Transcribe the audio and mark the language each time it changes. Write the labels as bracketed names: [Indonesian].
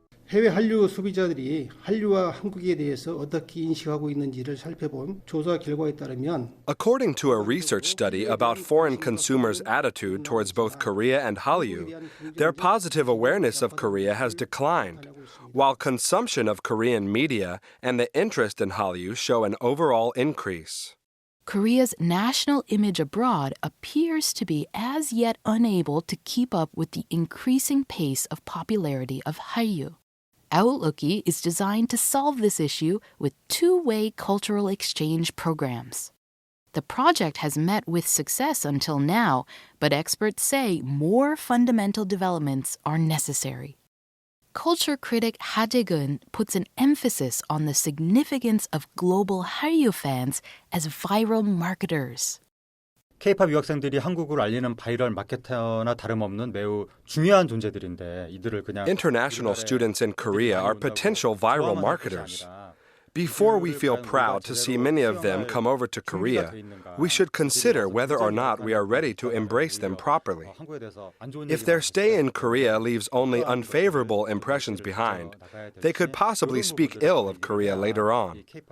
[Korean] 해외 한류 소비자들이 한류와 한국에 대해서 어떻게 인식하고 있는지를 살펴본 조사 결과에 따르면 [English] According to a research study about foreign consumers' attitude towards both Korea and Hallyu, their positive awareness of Korea has declined, while consumption of Korean media and the interest in Hallyu show an overall increase. Korea's national image abroad appears to be as yet unable to keep up with the increasing pace of popularity of Hallyu. Outlook이 is designed to solve this issue with two-way cultural exchange programs. The project has met with success until now, but experts say more fundamental developments are necessary. Culture critic Ha Jae-gun puts an emphasis on the significance of global Hallyu fans as viral marketers. [Korean] K-팝 유학생들이 한국을 알리는 바이럴 마케터나 다름없는 매우 중요한 존재들인데 이들을 그냥 [English] International students in Korea are potential viral marketers. Before we feel proud to see many of them come over to Korea, we should consider whether or not we are ready to embrace them properly. If their stay in Korea leaves only unfavorable impressions behind, they could possibly speak ill of Korea later on.